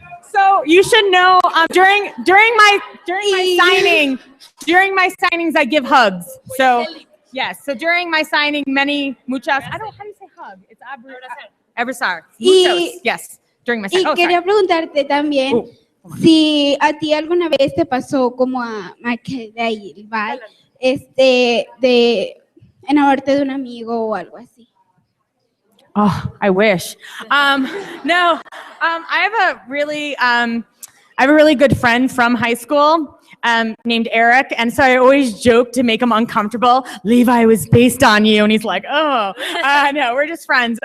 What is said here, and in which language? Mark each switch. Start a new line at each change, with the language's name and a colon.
English: So you should know, during my signings, I give hugs. So yes, so during my signing, muchas, how do you say hug? It's abrazar. Muchos, yes, during my signing.
Spanish: Y quería preguntarte también si a ti alguna vez te pasó como a Michael de Eulberg, de enamorarte de un amigo o algo así.
English: Oh, I wish. No, I have a really I have a really good friend from high school named Eric, and so I always joke to make him uncomfortable. Levi was based on you, and he's like, oh, no, we're just friends.